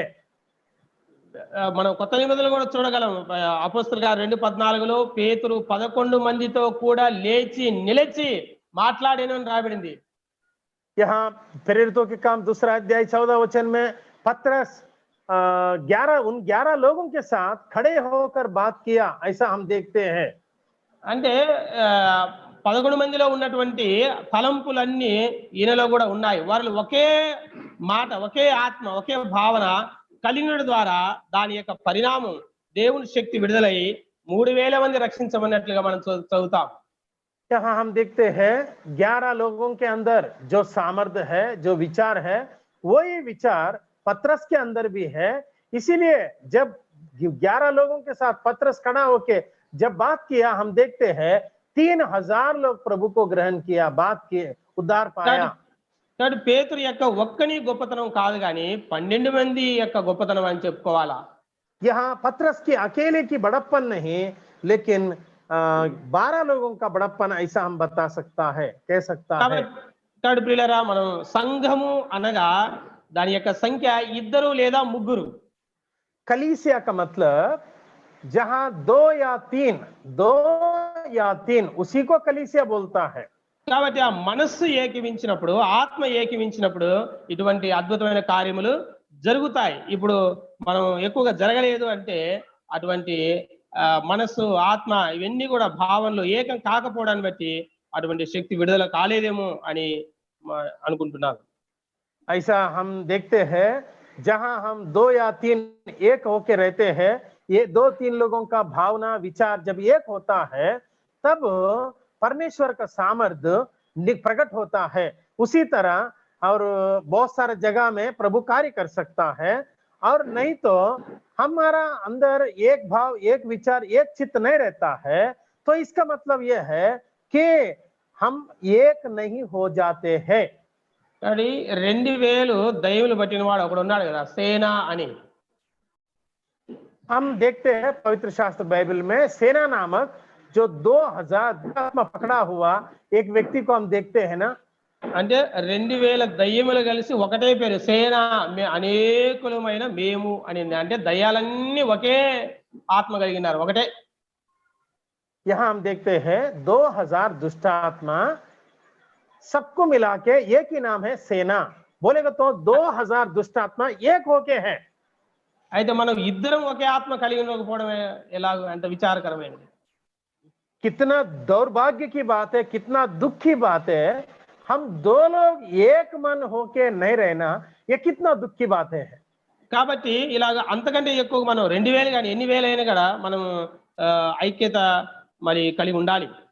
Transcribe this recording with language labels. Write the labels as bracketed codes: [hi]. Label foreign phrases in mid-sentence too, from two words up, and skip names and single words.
[te] మనం కొత్త నిబంధనలు కూడా చూడగలం. అపోస్తలుల కార్యం 2:14లో పేతురు 11 మందితో కూడా లేచి నిలిచి మాట్లాడేను అని రాయబడింది. [hi] यहाँ प्रेरितों के काम 2 अध्याय 14 वचन में पतरस 11 लोगों के साथ खड़े होकर बात किया, ऐसा हम देखते हैं। [te] అంటే 11 మందిలో ఉన్నటువంటి తలంపులన్నీ ఈయనలో కూడా ఉన్నాయి. వాళ్ళు ఒకే మాట, ఒకే ఆత్మ, ఒకే భావన కలిగిన ద్వారా దాని యొక్క పరిణామం దేవుని శక్తి విడుదలై 3000 మంది రక్షించబడినట్లుగా మనం చదువుతాం. [hi] यहाँ हम देखते हैं 11 लोगों के अंदर जो सामर्थ्य है, जो विचार है, वही विचार पतरस के अंदर भी है। इसीलिए जब 11 लोगों के साथ पतरस खड़ा होके जब बात किया, हम देखते हैं 3000 लोग प्रभु को ग्रहण किया, बात किए, उद्धार पाया। [te] పేతురు యొక్క ఒక్కని గొప్పతనం కాదు గాని 12 మంది యొక్క గొప్పతనం అని చెప్పుకోవాలా. [hi] यहाँ पतरस की अकेले की बड़प्पन नहीं, लेकिन 12 लोगों का बड़प्पन ऐसा हम बता सकता है, कह सकता है। [te] కాబట్టి ప్రియులారా, మనం సంఘము అనగా దాని యొక్క సంఖ్య 2 లేదా 3. [hi] कलीसिया का मतलब जहां 2 या 3 उसी को कलीसिया बोलता है। [te] కాబట్టి ఆ మనస్సు ఏకీవించినప్పుడు, ఆత్మ ఏకీవించినప్పుడు ఇటువంటి అద్భుతమైన కార్యములు జరుగుతాయి. ఇప్పుడు మనం ఎక్కువగా జరగలేదు అంటే అటువంటి మనస్సు, ఆత్మ ఇవన్నీ కూడా భావనలు ఏకం కాకపోవడాన్ని బట్టి అటువంటి శక్తి విడుదల కాలేదేమో అని అనుకుంటున్నాను. [hi] ऐसा हम देखते हैं जहां हम 2 या 3 एक होके रहते हैं, ये 2-3 लोगों का भावना विचार जब एक होता है तब परमेश्वर का सामर्थ्य प्रकट होता है। उसी तरह और बहुत सारे जगह में प्रभु कार्य कर सकता है। और नहीं तो हमारा अंदर एक भाव, एक विचार, एक चित्त नहीं रहता है, तो इसका मतलब यह है कि हम एक नहीं हो जाते हैं। [te] 2000 దయ్యములు పట్టిన వాడు ఒకడు ఉన్నాడు కదా, సేనా అని. [hi] हम देखते हैं पवित्र शास्त्र बाइबल में सेना नामक जो 2000 आत्मा पकड़ा हुआ एक व्यक्ति को हम देखते हैं ना। [te] అంటే 2000 దయ్యములు కలిసి ఒకటే పేరు సేనా, అనేకులమైన మేము అని. అంటే దయ్యాలన్నీ ఒకే ఆత్మ కలిగినారు, ఒకటే. [hi] यहाँ हम देखते हैं 2000 दुष्ट आत्मा सबको मिला के एक ही नाम है सेना। बोलेगा तो 2000 दुष्ट आत्मा एक होके है। [te] అయితే మనం ఇద్దరం ఒకే ఆత్మ కలిగి ఉండకపోవడం ఎలాగో అంత విచారకరమైనది. [hi] कितना दौर्भाग्य की बात है, कितना दुख की बात है। हम 2 लोग एक मन होके नहीं रहना, ये कितना दुख की बात है। [te] కాబట్టి ఇలాగ అంతకంటే ఎక్కువ మనం 2000 కానీ ఎన్ని వేలైనా కూడా మనం ఐక్యత మరి కలిగి ఉండాలి.